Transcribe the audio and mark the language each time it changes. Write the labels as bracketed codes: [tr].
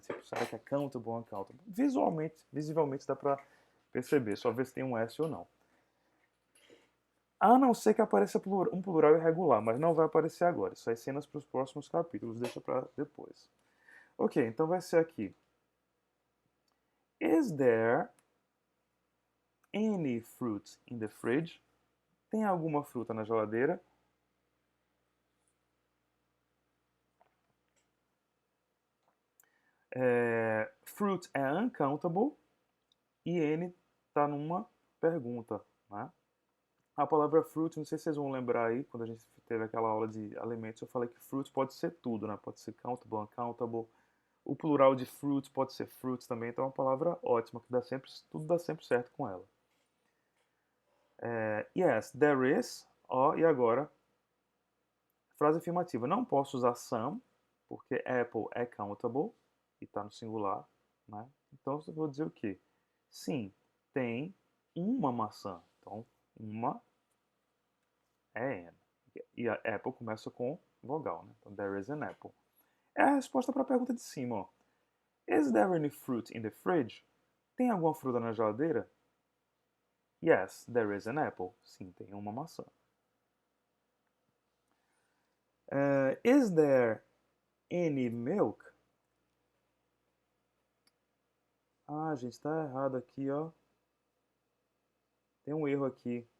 [pt] Tipo, será que é countable ou uncountable? Visivelmente dá para perceber, só ver se tem um S ou não. A não ser que apareça um plural irregular, mas não vai aparecer agora. Isso é cenas para os próximos capítulos, deixa para depois. Ok, então vai ser aqui. [en] Is there any fruit in the fridge? [pt] Tem alguma fruta na geladeira? Fruit é uncountable e N está numa pergunta, né? A palavra fruit, não sei se vocês vão lembrar aí, quando a gente teve aquela aula de alimentos, eu falei que fruit pode ser tudo, né? Pode ser countable, uncountable. O plural de fruits pode ser fruits também, então é uma palavra ótima, que tudo dá sempre certo com ela. [en] Yes, there is. [pt] Ó, e agora? Frase afirmativa. Não posso usar some, porque apple é countable e está no singular, né? Então eu vou dizer o quê? Sim, tem uma maçã. Então, uma é N. E a apple começa com vogal, né? Então, [en] there is an apple. [pt] É a resposta para a pergunta de cima, ó. [en] Is there any fruit in the fridge? [pt] Tem alguma fruta na geladeira? [en] Yes, there is an apple. [pt] Sim, tem uma maçã. [en] Is there any milk? [pt] Ah, gente, tá errado aqui, ó. Tem um erro aqui.